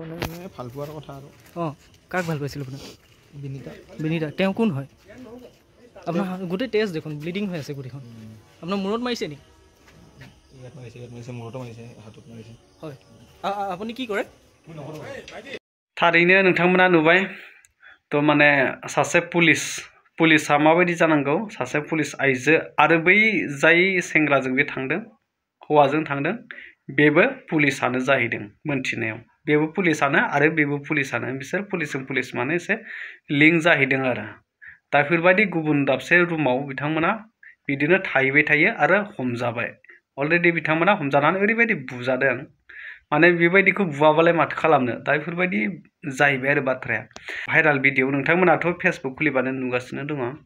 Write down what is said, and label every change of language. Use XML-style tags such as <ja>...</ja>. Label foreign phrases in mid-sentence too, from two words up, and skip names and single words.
<as>মানে ভাল পোৱাৰ কথা আৰু কাক ভাল পাইছিল আপোনাৰ বিনিতা তেওঁ কোন হয় আপোনাৰ গোটেই টেষ্ট দেখোন ব্লিডিং হৈ আছে গোটেইখন আপোনাৰ মূৰত মাৰিছে নি ইয়াত মাৰিছে মূৰত মাৰিছে হাতত মাৰিছে হয় আপুনি কি কৰে</as> <brx>थारैनो नोंथांमोना नुबाय तो माने सासे पुलिसा माबायदि जानांगौ सासे पुलिस आइजो आरो बै जाय सेंग्राजों बे थांदों हौवाजों थांदों बेबो पुलिसानो जाहैदों मोनथिनायाव बेबो पुलिसानो आरो बेबो पुलिसानो बिसोर पुलिसजों पुलिस माने एसे लिंक जाहैदों आरो दा बेफोरबायदि गुबुन दाबसे रुमाव बिथांमोना बिदिनो थाहैबाय थायो आरो हमजाबाय अलरेडि बिथांमोना हमजानानै ओरैबायदि बुजादों माने बेबायदिखौ बुवाबालाय माथो खालामनो दा बेफोरबायदि जाहैबाय आरो बाथ्राया</brx> <en>viral video</en> <brx>नोंथांमोनाथ' फेसबुक खुलिबानो नुगासिनो दङ</brx>